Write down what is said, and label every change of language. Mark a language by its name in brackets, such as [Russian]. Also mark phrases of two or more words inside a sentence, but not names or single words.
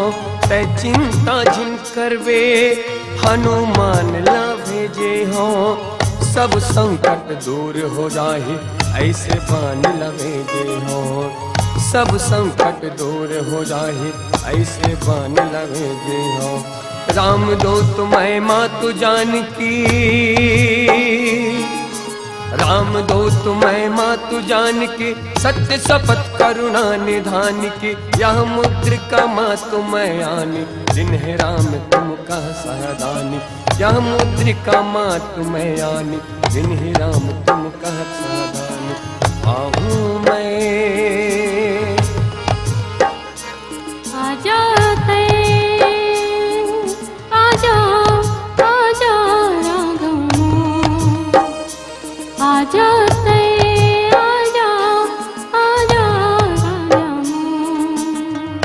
[Chhattisgarhi] तै चिंता झिन करवे हनुमान ला भेजे हों। सब संकट दूर हो जाहि, ऐसे बानी ला भेजे हों। सब संकट दूर हो जाहि, ऐसे बानी ला भेजे हों। [Awadhi] राम दूत मैं मातु जानकी, राम दूत मैं मातु जानकी, सत्य शपथ करुणा निधान की। यह मुद्रिका मातु मैं आनी, जिन्हें राम तुम कह सहदानी। यह मुद्रिका मातु मैं आनी, जिन्हें राम तुम कह सहदानी। [Chhattisgarhi] आहूँ मैं आ जाते, आजा आजा राघव मोर। आ जाते, आजा आजा राघव मोर।